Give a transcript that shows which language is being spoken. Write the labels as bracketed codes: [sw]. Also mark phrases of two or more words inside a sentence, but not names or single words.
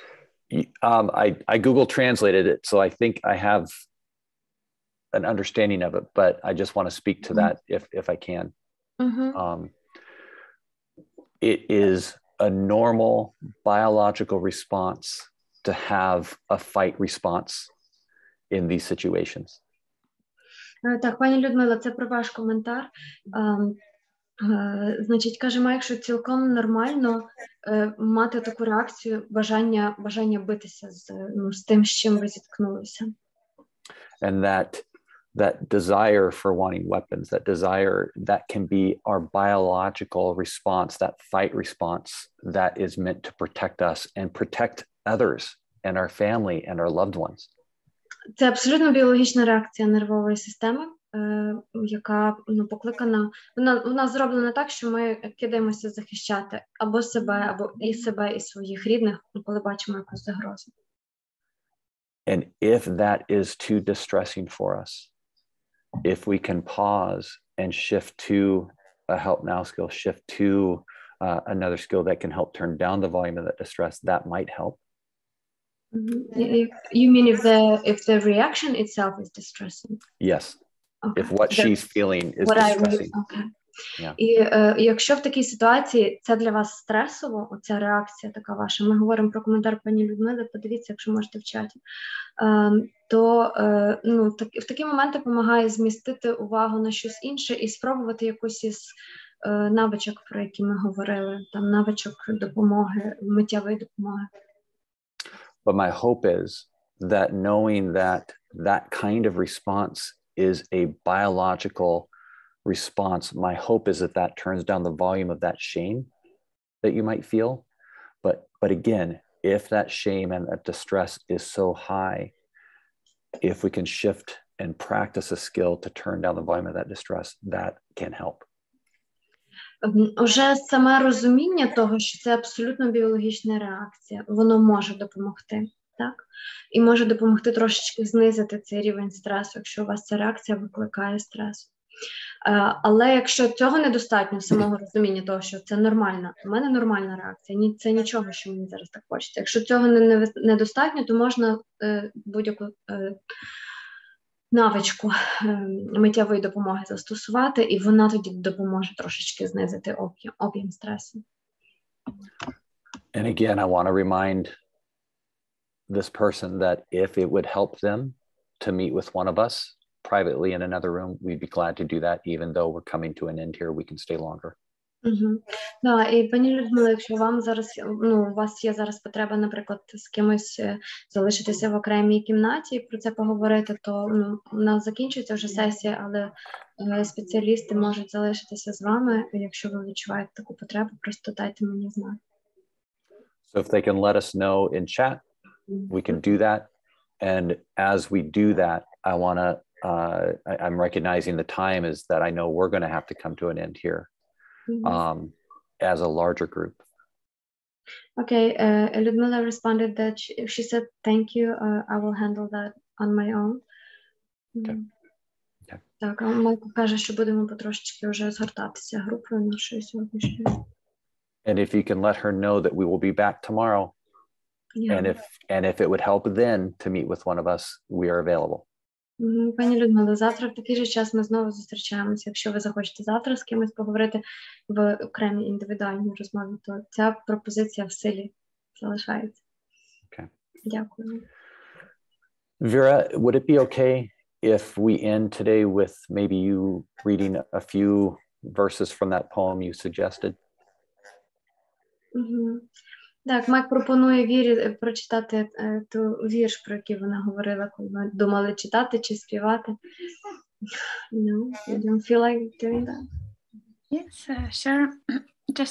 [en] I Google translated it, so I think I have an understanding of it, but I just want to speak to that if I can. It is a normal biological response to have a fight response in these situations. [uk] Так, пані Людмила, це про ваш коментар. Значить, каже Майк, що цілком нормально мати таку реакцію, бажання битися з тим, з чим ви зіткнулися. [en] And that desire for wanting weapons, that desire, that can be our biological response, that fight response that is meant to protect us and protect others and our family and our loved ones. [uk] Це абсолютно біологічна реакція нервової системи, яка покликана, вона зроблена так, що ми кидаємося захищати або себе, і своїх рідних, коли бачимо якусь загрозу. [en] And if that is too distressing for us, if we can pause and shift to a help now skill, shift to another skill that can help turn down the volume of that distress, that might help. You mean if the reaction itself is distressing? Yes. Okay. If what she's feeling is distressing. Okay. Yeah. [uk] І якщо в такій ситуації це для вас стресово, оця реакція така ваша, ми говоримо про коментар пані Людмили, подивіться, якщо можете в чаті, то в такі моменти допомагає змістити увагу на щось інше і спробувати якусь із навичок, про які ми говорили, там навичок допомоги, миттєвої допомоги. [en] But my hope is that knowing that kind of response is a biological response, my hope is that turns down the volume of that shame that you might feel. But again, if that shame and that distress is so high, if we can shift and practice a skill to turn down the volume of that distress, that can help. [uk] Уже саме розуміння того, що це абсолютно біологічна реакція, воно може допомогти, так? І може допомогти трошечки знизити цей рівень стресу, якщо у вас ця реакція викликає стрес. Але якщо цього недостатньо, самого розуміння того, що це нормально, у мене нормальна реакція, це нічого, що мені зараз так хочеться. Якщо цього недостатньо, то можна будь-яку навичку миттєвої допомоги застосувати, і вона тоді допоможе трошечки знизити об'єм стресу. [en] And again, I want to remind this person that if it would help them to meet with one of us privately in another room, we'd be glad to do that, even though we're coming to an end here, we can stay longer. [uk] Да, і пані Людмила, якщо вам зараз, у вас є зараз потреба, наприклад, з кимось залишитися в окремій кімнаті і про це поговорити, то у нас закінчується вже сесія, але спеціалісти можуть залишитися з вами, якщо ви відчуваєте таку потребу, просто дайте мені знати. [en] So if they can let us know in chat, we can do that. And as we do that, I want to, I'm recognizing the time is that I know we're going to have to come to an end here. As a larger group. Okay, Ludmila responded that she said, thank you, I will handle that on my own. Okay. [uk] Так, а Майко каже, що будемо потрошечки вже згортатися групою нашої сьогоднішньої. [en] And if you can let her know that we will be back tomorrow, and if it would help then to meet with one of us, we are available. [uk] Пані Людмила, завтра в такий же час ми знову зустрічаємося. Якщо ви захочете завтра з кимось поговорити в окремій індивідуальній розмові, то ця пропозиція в силі залишається. [en] Okay. [uk] Дякую. [en] Vera, would it be okay if we end today with maybe you reading a few verses from that poem you suggested? [uk] Так, Майк пропонує Вірі прочитати ту вірш, про який вона говорила, коли ми думали читати чи співати. [en] No, you don't feel like doing that? Yes, sure. Just,